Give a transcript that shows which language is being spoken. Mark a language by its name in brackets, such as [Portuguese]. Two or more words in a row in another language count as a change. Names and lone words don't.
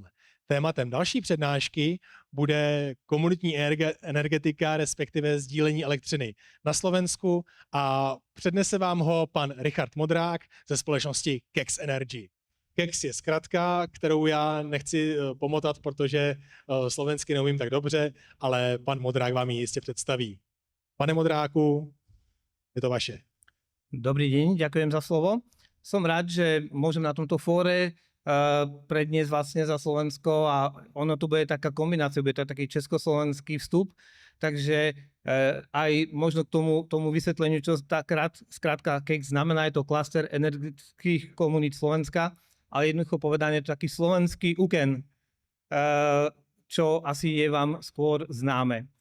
[Czech] Tématem další přednášky bude komunitní energetika, respektive sdílení elektřiny na Slovensku a přednese vám ho pan Richard Modrák ze společnosti Kex Energy. Kex je zkratka, kterou já nechci pomotat, protože slovensky neumím tak dobře, ale pan Modrák vám ji jistě představí. Pane Modráku, je to vaše. [Slovak] Dobrý deň, ďakujem za slovo. Som rád, že môžem na tomto fóre predniesť vlastne za Slovensko a ono tu bude taká kombinácia, bude to taký československý vstup, takže aj možno k tomu vysvetleniu, čo tá skrátka KEX znamená, je to klaster energetických komunít Slovenska, ale jednoducho povedané je to taký slovenský UKEN, čo asi je vám skôr známe.